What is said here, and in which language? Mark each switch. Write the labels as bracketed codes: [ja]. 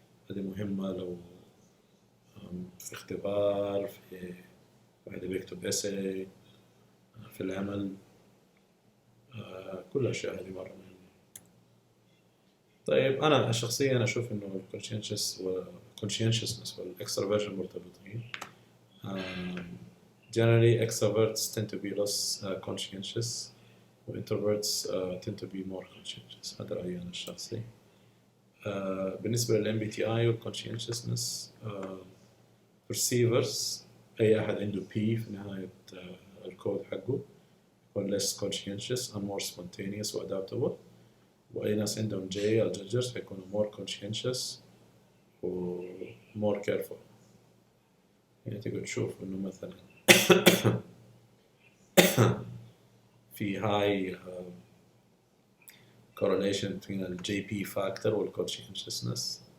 [ar] هذه مهمة لو في اختبار، في واحد بيكتب essay، في العمل، كل الأشياء هذه مرة مهمة. طيب أنا شخصيا أشوف إنه conscientiousness والextraversion مرتبطين. [en] Generally extroverts tend to be less conscientious وintroverts tend to be more conscientious. [ar] هذا رأيي أنا الشخصي. بالنسبة للMBTI والconscientiousness، perceivers أي أحد عنده P في نهاية الكود حقه يكون [en] less conscientious and more spontaneous [ar] و adaptable، وأي ناس عندهم J الجدجرز هيكونوا [en] more conscientious [ar] و [en] more careful. [ar] يعني تقدر تشوف إنه مثلا في [en] high correlation between the JP factor and conscientiousness.